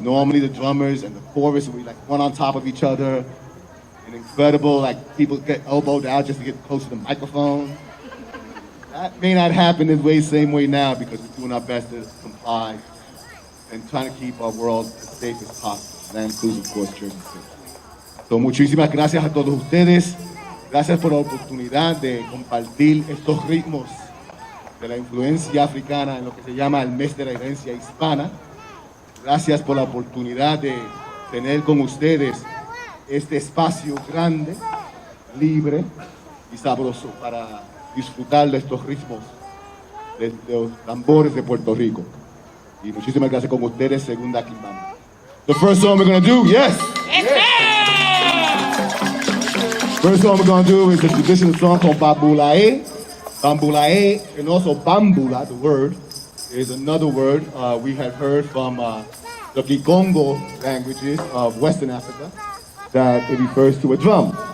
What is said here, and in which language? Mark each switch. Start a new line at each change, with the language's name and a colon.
English: Normally the drummers and the chorus, we like one on top of each other. An incredible, like people get elbowed out just to get close to the microphone. That may not happen the same way now because we're doing our best to comply and trying to keep our world as safe as possible. That includes, of course, Jersey City.
Spanish: So, muchísimas gracias a todos ustedes. Gracias por la oportunidad de compartir estos ritmos de la influencia africana en lo que se llama el mes de la herencia hispana. Gracias por la oportunidad de tener con ustedes este espacio grande, libre y sabroso para disfrutar de estos ritmos, de los tambores de Puerto Rico. Y muchísimas gracias con ustedes, Segunda Quimbamba.
English: The first song we're going to do, yes! First song we're going to do is a traditional song called Bambulae. Bambulae, and also Bambula, the word, is another word we have heard from the Kikongo languages of Western Africa, that it refers to a drum.